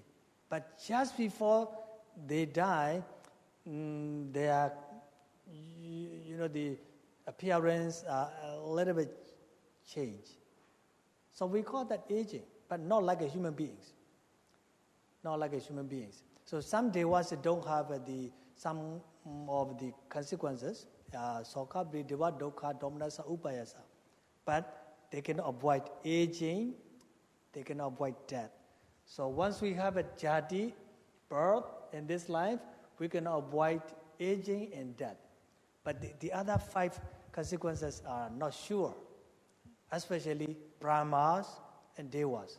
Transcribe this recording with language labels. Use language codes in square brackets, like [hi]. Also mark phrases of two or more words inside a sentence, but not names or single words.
[en] But just before they die, their, the appearance a little bit change. So we call that aging, but not like a human beings. Not like a human beings. So some devas don't have some of the consequences, [pi] soka, paridewa, dukkha, domanassa, upayasa. [en] But they can avoid aging, they can avoid death. So once we have a jati, birth in this life, we can avoid aging and death. But the other 5 consequences are not sure, especially brahmas and devas.